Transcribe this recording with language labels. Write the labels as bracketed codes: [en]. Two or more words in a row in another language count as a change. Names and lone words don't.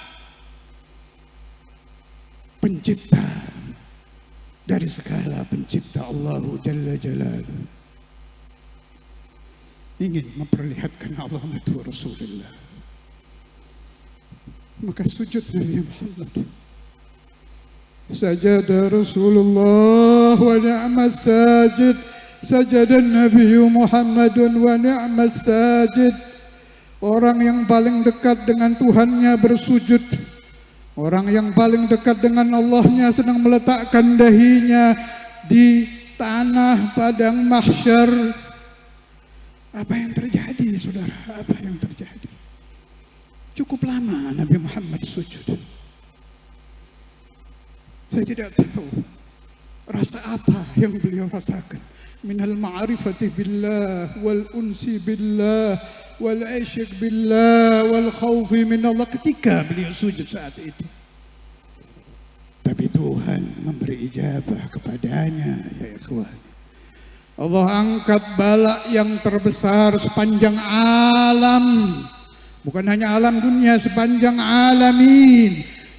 [id] Pencipta dari segala pencipta, [ar] الله جل جلاله, [id] ingin memperlihatkan Allah itu Rasulullah. Maka sujud Nabi Muhammad. [ar] سجد رسول الله ونعم الساجد. سجد نبي محمد ونعم الساجد. [id] Orang yang paling dekat dengan Tuhannya bersujud. Orang yang paling dekat dengan Allahnya sedang meletakkan dahinya di tanah padang mahsyar. Apa yang terjadi, saudara? Apa yang terjadi? Cukup lama Nabi Muhammad sujud. Saya tidak tahu rasa apa yang beliau rasakan. [ar] من المعرفة بالله والأنس بالله والعشق بالله والخوف من الله, [id] ketika beliau sujud saat itu. Tapi Tuhan memberi ijabah kepadanya, [ar] يا إخوان. [id] Allah angkat bala yang terbesar sepanjang alam. Bukan hanya alam dunia, sepanjang alamin.